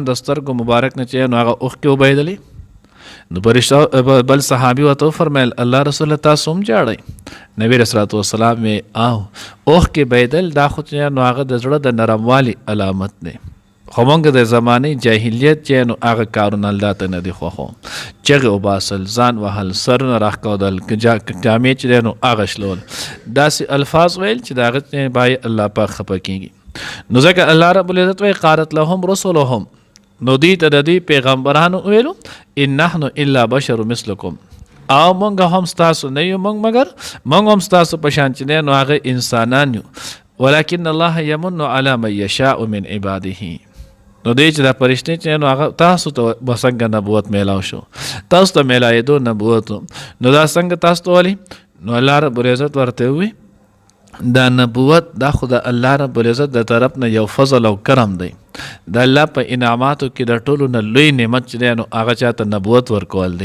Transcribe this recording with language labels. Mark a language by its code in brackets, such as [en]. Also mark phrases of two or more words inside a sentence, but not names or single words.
[ps] د سترګو مبارک نه چې نو هغه اوښکې وبهېدلې نو پرشته بل صحابي ورته وفرمیل الله رسول تاسو هم جاړئ نبی علیه السلام وی اوښکې بهېدل دا خو چې نو هغه د زړه د نرموالي علامت دی خو مونږ د زمانې جاهلیت چې نو هغه کارونه الله ته نه دي خوښو، چغې وباسل، ځان وهل، سرونه راښکودل، جامې چې دی نو هغه شلول، داسې الفاظ ویل چې د هغه نه باید الله پاک خفه کېږي. نو ځکه الله رب العزت وایي [ar] قالت لهم رسلهم، [ps] نو دوی ته د دوی پیغمبرانو ویلو [ar] ان نحن الا بشر مثلکم، [ps] او مونږ هم ستاسو نه یو، مونږ هم ستاسو په شان چې دی نو هغه انسانان یو، [ar] ولکن الله یمن علی من یشاء من عباده. [ps] نو دی چې دا پرشتې چې نو هغه تاسو ته څنګه نبوت میلاو شو، تاسو ته میلایدو نبوت، نو دا څنګه تاسو ته ولي؟ نو الله رب العزت ورته وی دا نبوت دا خو د الله رب العزت د طرف نه یو فضل او کرم دی، د الله په انعاماتو کې د ټولو نه لوی نعمت چې دی نو هغه چاته نبوت ورکول دی.